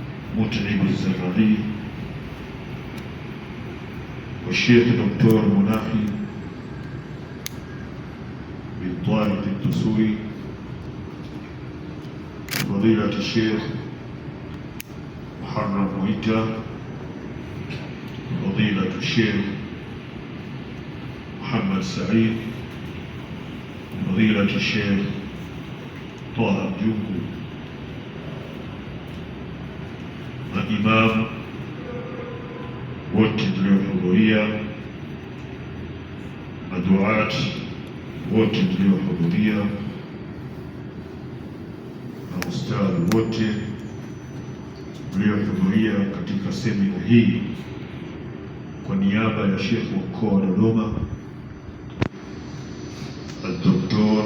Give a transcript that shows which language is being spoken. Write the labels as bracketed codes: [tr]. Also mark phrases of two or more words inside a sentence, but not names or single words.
[ar] متعب الزرعي والشيخ دكتور مناحي بن طارق الدسوقي فضيلة الشيخ محرم مويتا فضيلة الشيخ محمد سعيد فضيلة الشيخ طه الجوكو [sw] مaimamu wote tuliohudhuria, maduati wote tuliohudhuria, na ustadhi wote tuliohudhuria katika semina hii, kwa niaba ya Sheikh wa mkoa wa Dodoma Dr.